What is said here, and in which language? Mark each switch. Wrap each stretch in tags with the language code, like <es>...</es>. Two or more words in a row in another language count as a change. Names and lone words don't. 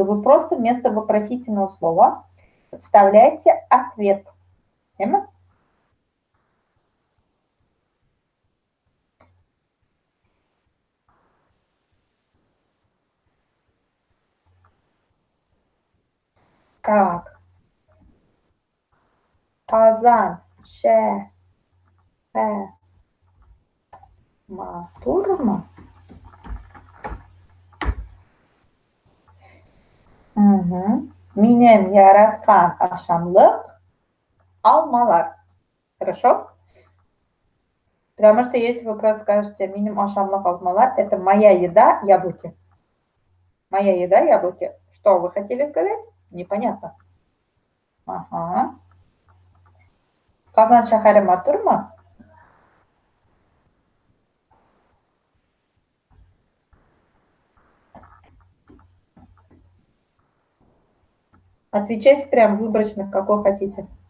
<ru>Вы просто вместо вопросительного слова подставляете ответ. Понимаете? Так.</ru> <tt>Казан, матурма. Угу. Минем яраткан ашамлык алмалар.</tt> <ru>Хорошо? Потому что если вы просто скажете</ru> <tt>миним ашамлык алмалар,</tt> <ru>это моя еда яблоки. Моя еда яблоки. Что вы хотели сказать? Непонятно.</ru> <tt>Ага. Казан шахаре матурма.</tt> <ru>Отвечайте прям выборочно, какой хотите.</ru>